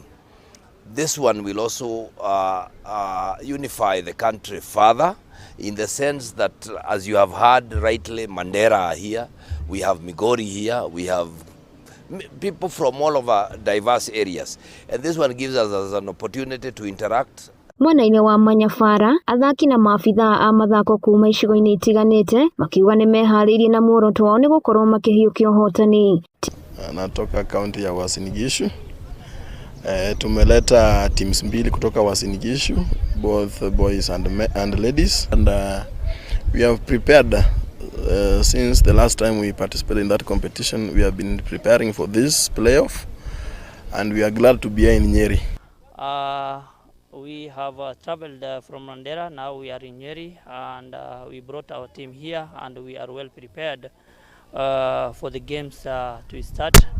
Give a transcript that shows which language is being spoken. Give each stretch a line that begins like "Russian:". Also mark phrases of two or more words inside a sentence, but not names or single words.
English: This one will also unify the country further, in the sense that, as you have heard rightly, Mandera are here, we have Migori here, we have people from all over diverse areas, and this one gives us an opportunity to interact.
Kikuyu: Mwena-inĩ wa Manyabara athaki na maabithaa a mathako kuma icigo-inĩ itiganĩte makiuga nĩ meharĩirie na muoroto wao nĩ gũkorwo makĩhiũkia ũhotani.
Swahili: Natoka kaunti ya Uasin Gishu. Tumeleta teams 2 kutoka Uasin Gishu,
English: both boys and ladies, and we have prepared since the last time we participated in that competition. We have been preparing for this playoff, and we are glad to be here in Nyeri. We have traveled from Mandera, now we are in Nyeri, and we brought our team here, and we are well prepared for the games to start.